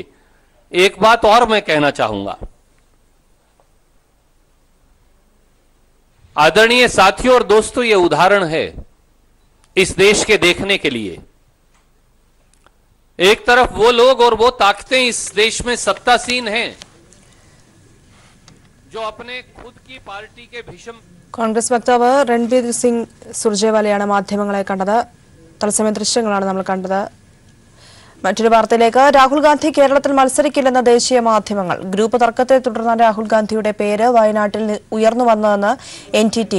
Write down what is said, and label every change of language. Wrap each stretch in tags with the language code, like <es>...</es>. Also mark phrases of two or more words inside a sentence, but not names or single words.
<hi>एक बात और मैं कहना चाहूंगा, आदरणीय साथियों और दोस्तों, यह उदाहरण है इस देश के देखने के लिए। एक तरफ वो लोग और वो ताकतें इस देश में सत्तासीन हैं जो अपने खुद की पार्टी के भीषण</hi> <ml>കോൺഗ്രസ് വക്താവ് രൺബീർ സിംഗ് സുർജേവാലയാണ് മാധ്യമങ്ങളെ കണ്ടത്. തത്സമയ ദൃശ്യങ്ങളാണ് നമ്മൾ കണ്ടത്. മറ്റൊരു വാർത്തയിലേക്ക്. രാഹുൽ ഗാന്ധി കേരളത്തിൽ മത്സരിക്കില്ലെന്ന ദേശീയ മാധ്യമങ്ങൾ. ഗ്രൂപ്പ് തർക്കത്തെ തുടർന്നാണ് രാഹുൽ ഗാന്ധിയുടെ പേര് വയനാട്ടിൽ ഉയർന്നു വന്നതെന്ന് NTTV.</ml>